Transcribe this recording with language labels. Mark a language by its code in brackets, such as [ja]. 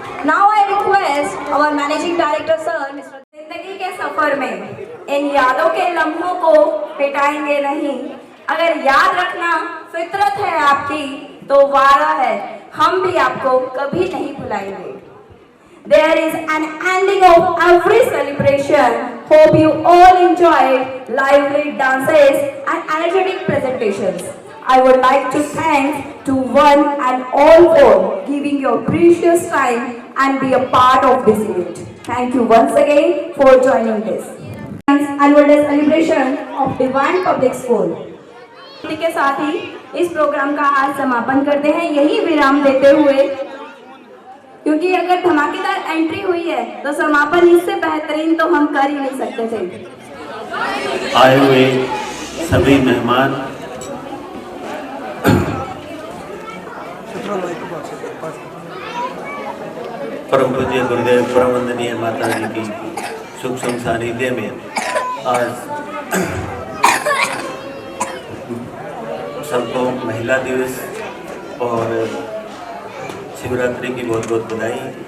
[en] Now I request our managing director sir, Mr. [hi] जिंदगी के सफर में इन यादों के लम्हों को मिटाएंगे नहीं. अगर याद रखना फितरत है आपकी, तो वादा है हम भी आपको कभी नहीं भुलाएंगे. [en] There is an ending of every celebration. Hope you all enjoyed lively dances and energetic presentations. I would like to thank to one and all for giving your precious time and be a part of this event. Thank you once again for joining this annual day celebration of Divine Public School. [hi] इसी के साथ ही इस programme का आज समापन करते हैं, यही विराम देते हुए, क्योंकि अगर धमाकेदार एंट्री हुई है तो समापन इससे बेहतरीन तो हम कर ही नहीं सकते थे. आए हुए सभी मेहमान, परम पूज्य गुरुदेव परम वंदनीय माता जी की सूक्ष्म सानिध्य में आज सबको महिला दिवस और शिवरात्रि की बहुत बहुत बधाई.